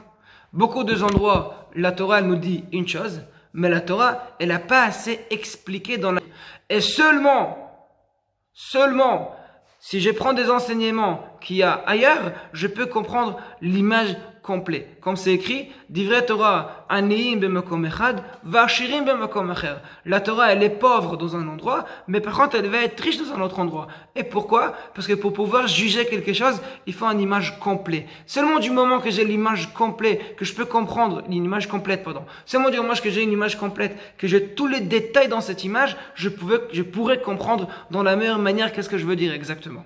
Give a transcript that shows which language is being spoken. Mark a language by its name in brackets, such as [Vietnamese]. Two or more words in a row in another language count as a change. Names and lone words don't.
[French] Beaucoup d'endroits, la Torah nous dit une chose, mais la Torah, elle n'a pas assez expliqué dans la... Et seulement, si je prends des enseignements qu'il y a ailleurs, je peux comprendre l'image complète. Comme c'est écrit, [Hebrew] דברי תורה עניים במקום אחד ועשירים במקום אחר. [French] La Torah, elle est pauvre dans un endroit, mais par contre, elle va être riche dans un autre endroit. Et pourquoi? Parce que pour pouvoir juger quelque chose, il faut une image complète. Seulement du moment que j'ai l'image complète, que je peux comprendre, seulement du moment que j'ai une image complète, que j'ai tous les détails dans cette image, je pourrais comprendre dans la meilleure manière qu'est-ce que je veux dire exactement.